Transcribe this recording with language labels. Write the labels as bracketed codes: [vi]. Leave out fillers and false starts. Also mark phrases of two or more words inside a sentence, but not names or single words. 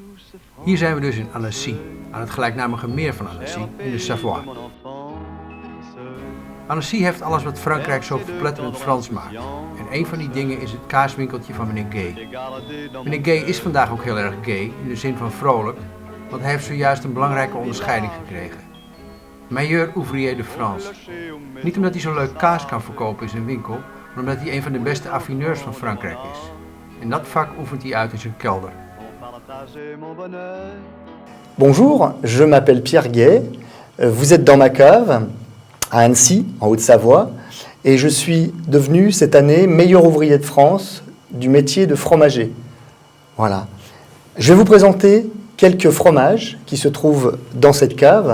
[nl] Hier zijn we dus in Annecy, aan het gelijknamige meer van Annecy, in de Savoie. Annecy heeft alles wat Frankrijk zo verpletterend Frans maakt. En een van die dingen is het kaaswinkeltje van meneer Gay. Meneer Gay is vandaag ook heel erg gay, in de zin van vrolijk, want hij heeft zojuist een belangrijke onderscheiding gekregen. [fr] Meilleur ouvrier de France. [nl] Niet omdat hij zo leuk kaas kan verkopen in zijn winkel, maar omdat hij een van de beste affineurs van Frankrijk is. En dat vak oefent hij uit in zijn kelder. [fr] Bonjour, je m'appelle Pierre Gay. Vous êtes dans ma cave à Annecy, en Haute-Savoie, et je suis devenu cette année meilleur ouvrier de France du métier de fromager. Voilà. Je vais vous présenter quelques fromages qui se trouvent dans cette cave.